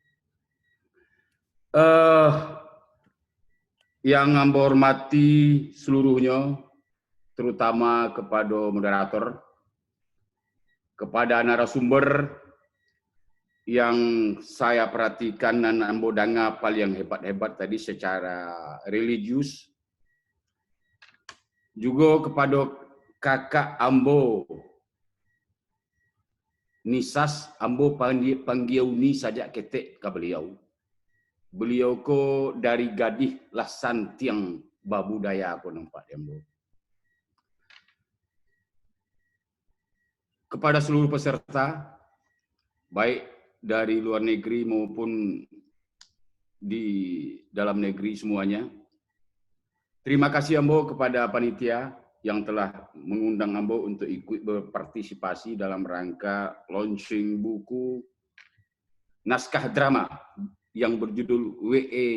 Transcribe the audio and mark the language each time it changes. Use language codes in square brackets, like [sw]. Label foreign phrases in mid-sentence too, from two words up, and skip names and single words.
[id] Yang Ambo hormati seluruhnya, terutama kepada moderator, kepada narasumber yang saya perhatikan dan Ambo dengar paling hebat-hebat tadi secara religius, juga kepada kakak Ambo Nisas, [min] Ambo panggil ni saja ketek ke beliau. Beliau ko dari gadih lasan tiang babudaya aku nampak Ambo. [id] Kepada seluruh peserta, baik dari luar negeri maupun di dalam negeri semuanya. Terima kasih Ambo kepada panitia yang telah mengundang Ambo untuk ikut berpartisipasi dalam rangka launching buku naskah drama yang berjudul W.E.